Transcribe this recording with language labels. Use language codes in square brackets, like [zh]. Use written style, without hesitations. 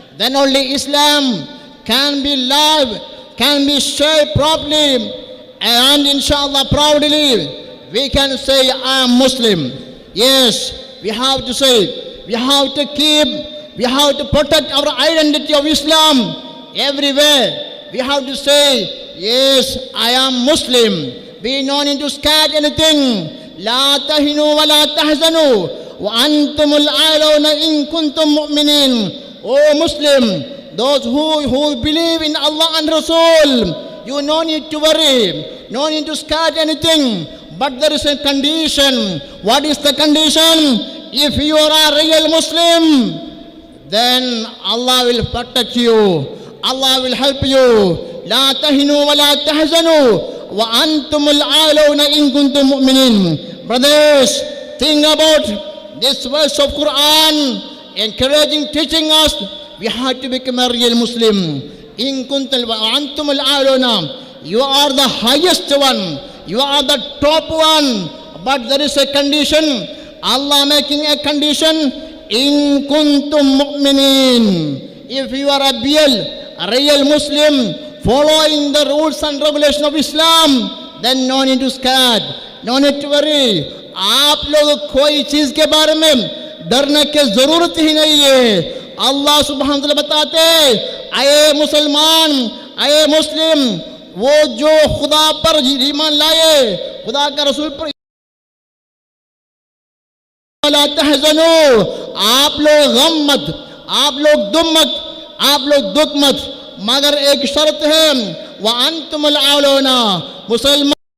[en] Then only Islam can be lived, can be shared properly, and inshallah proudly we can say I am Muslim. Yes, we have to say, we have to keep, we have to protect our identity of Islam everywhere. We have to say, yes, I am Muslim. We don't need to scatter anything. [ar] لا تهنوا ولا تحزنوا وأنتم الأعلون إن كنتم مؤمنين. [en] Oh Muslim, those who believe in Allah and Rasul, you no need to worry, no need to scatter anything. But there is a condition. What is the condition? If you are a real Muslim, then Allah will protect you. Allah will help you. [ar] لا تهنوا ولا تحزنوا وأنتم الأعلون إن كنتم مؤمنين. [en] Brothers, think about this verse of Quran, encouraging, teaching us, we have to become a real Muslim. إن كنتم وأنتم الأعلون. You are the highest one. You are the top one. But there is a condition. Allah making a condition. [ar] إن كنتم مؤمنين. [en] If you are a real Muslim, following the rules and regulations of Islam, then no need to scared, no need to worry. [hi] आप लोग कोई चीज के बारे में डरने की जरूरत ही नहीं है. अल्लाह सुब्हानहू व तआला बताते, आए मुसलमान, आए मुस्लिम, वो जो खुदा पर ईमान लाए, खुदा का रसूल पर ला तहज़नू, आप लोग गम मत, आप लोग दुम मत, आप लोग दुख मत, मगर एक शर्त है, व अंतुमुल आलौना, मुसलमान